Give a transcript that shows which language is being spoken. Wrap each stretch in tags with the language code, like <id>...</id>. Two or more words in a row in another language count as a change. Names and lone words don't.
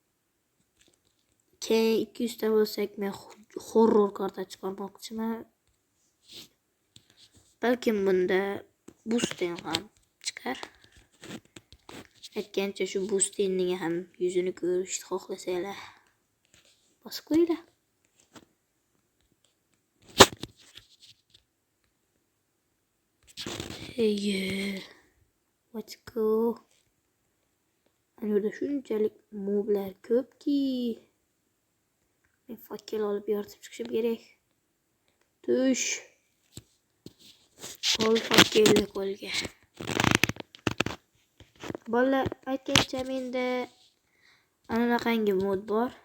<uz>Keyin 200 ta bo'lsak men horror karta chiqarmoqchiman. balkim bunda Boostin ham chiqar. Aytgancha shu Boostinning ham yuzini ko'rishni xohlasanglar bosib qo'yinglar.</uz> <en>Hey, let's go.</en> <uz>Ana yerda shunchalik moblar ko'pki, men fakkel olib yoritib chiqishim kerak. Tush. Ol fakkelni qo'lga. Bolalar aytgancha menda anaqangi mod bor.</uz>